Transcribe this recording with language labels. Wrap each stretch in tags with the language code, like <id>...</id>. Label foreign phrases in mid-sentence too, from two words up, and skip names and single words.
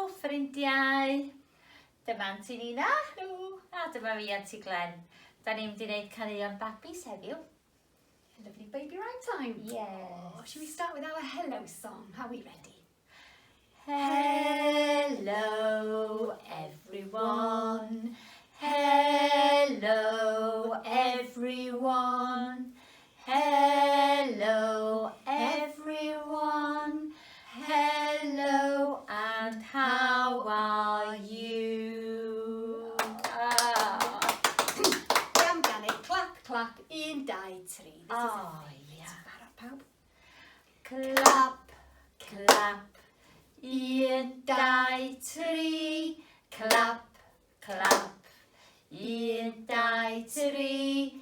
<cy>ffrindiau. Dyma Aunty Nina. A dyma fi Aunty Glenn. Da ni'n mynd i wneud caneuon babis heddiw.</cy> <en>Lovely baby rhyme time. Yes. Oh, should we start with our hello song? Are we ready? Hello everyone. Hello everyone. Hello everyone. Hello and how are you?</en> <cy>Iawn gan ei</cy> <en>clap clap</en> <cy>1, 2, 3.</cy> <en>Oh yeah.</en> <cy>Barod pawb.</cy> <en>Clap clap. 1, 2, 3. Clap clap. 1, 2, 3.</en>